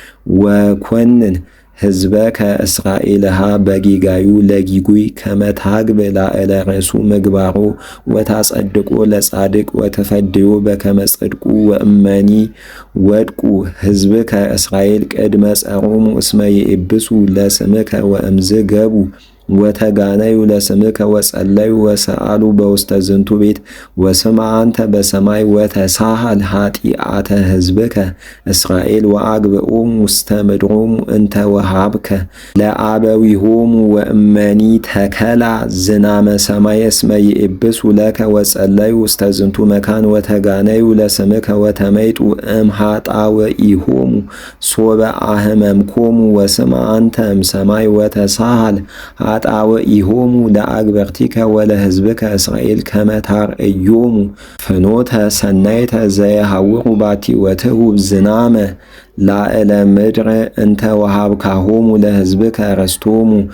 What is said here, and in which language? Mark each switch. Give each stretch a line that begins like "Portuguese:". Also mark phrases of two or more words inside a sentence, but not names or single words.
Geez: ወኮንን ሕዝበከ እስራኤልሃ በጊጋዩ ለጊጉይ ከመታግብ ላዕለ ርእሱ ምግባሮ ወታጸድቆ ለጻድቅ ወተፈድዮ በከመ ጽድቁ ወእመኒ ወድቁ ሕዝብከ እስራኤል ቅድመ ጸሮሙ እስመ ይኤብሱ ለስምከ ወእምዝ ገቡ ወተጋነዩ ለስምከ ወጸለዩ ወሰአሉ በውስተ ዝንቱ ቤት ወስማ አንተ በሰማይ ወተሳሃል ኃጢአተ ሕዝብከ እስራኤል ወአግብኦሙ ውስተ ምድሮሙ እንተ ወሃብከ ለአበዊሆሙ ወእመኒ ተከላ ዝናመ ሰማይ እስመ ይኤብሱ ለከ ወጸለዩ ውስተ ዝንቱ መካን ወተጋነዩ ለስምከ ወተመይጡ እምኃጣውኢሆሙ ሶበ አህመምኮሙ ወስማ አንተ እምሰማይ ወተሳሃል ኃጣውኢሆሙ ለአግበርቲከ ወለሕዝብከ እስራኤል ከመ ታርእዮሙ ፍኖተ ሰናይተ ዘየሐውሩ ባቲ ወትሁብ ዝናመ ላዕለ ምድር እንተ ወሃብካሆሙ ለሕዝብከ ረስቶሙ